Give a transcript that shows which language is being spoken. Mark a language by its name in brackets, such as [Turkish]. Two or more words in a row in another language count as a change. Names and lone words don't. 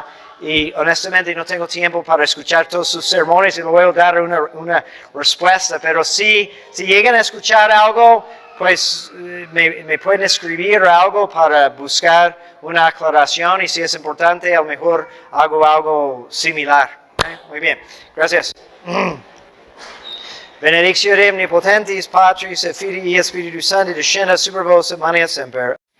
[Spanish] Y honestamente no tengo tiempo para escuchar todos sus sermones y luego dar una respuesta, pero si llegan a escuchar algo, pues me pueden escribir algo para buscar una aclaración y si es importante, a lo mejor hago algo similar. Muy bien, gracias. [Latin] Benedictio Dei omnipotentis, Patris et Filii et Spiritus Sancti, descenda super vos et mania semper.